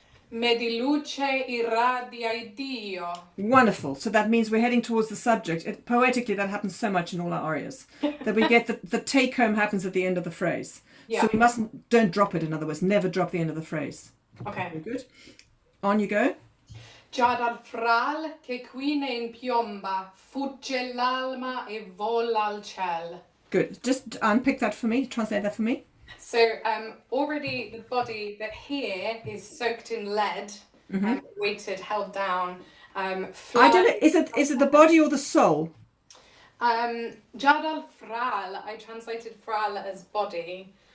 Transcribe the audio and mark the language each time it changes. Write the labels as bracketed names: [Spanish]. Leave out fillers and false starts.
[Italian] Me di luce irradia Dio. [English] Wonderful. So that means we're heading towards the subject. Poetically, that happens so much in all our arias that we get the take home happens at the end of the phrase. Yeah. So we don't drop it, in other words, never drop the end of the phrase. Okay. Very good. On you go. [Italian] Già dal fral che qui ne impiomba, fugge l'alma e vola al ciel. [English] Good. Just unpick that for me. Translate that for me. So already the body that here is soaked in lead, weighted, held down. I don't know. Is it the body or the soul? Già dal fral, I translated fral as body.